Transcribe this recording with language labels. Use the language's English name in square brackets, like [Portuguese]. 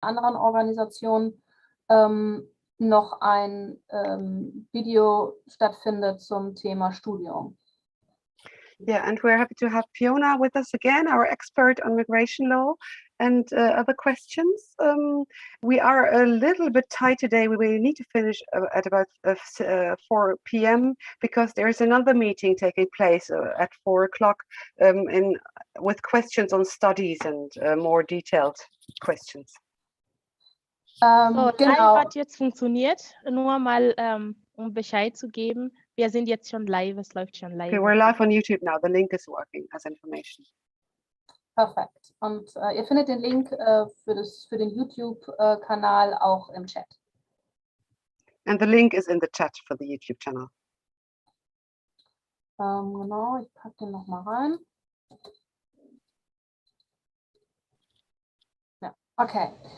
[German] anderen Organisation noch ein Video stattfindet zum Thema Studium. [English] Yeah, and we're happy to have Fiona with us again, our expert on migration law and other questions. We are a little bit tight today. We need to finish at about 4 p.m. because there's another meeting taking place at 4 o'clock with questions on studies and more detailed questions. So, [German] Genau. live hat jetzt funktioniert, nur mal um Bescheid zu geben. Wir sind jetzt schon live, es läuft schon live. [English] Okay, we're live on YouTube now. The link is working as information. [German] Perfekt. Und ihr findet den Link für den YouTube-Kanal auch im Chat. [English] And the link is in the chat for the YouTube channel. [German] Genau, ich packe den nochmal rein. Ja, okay.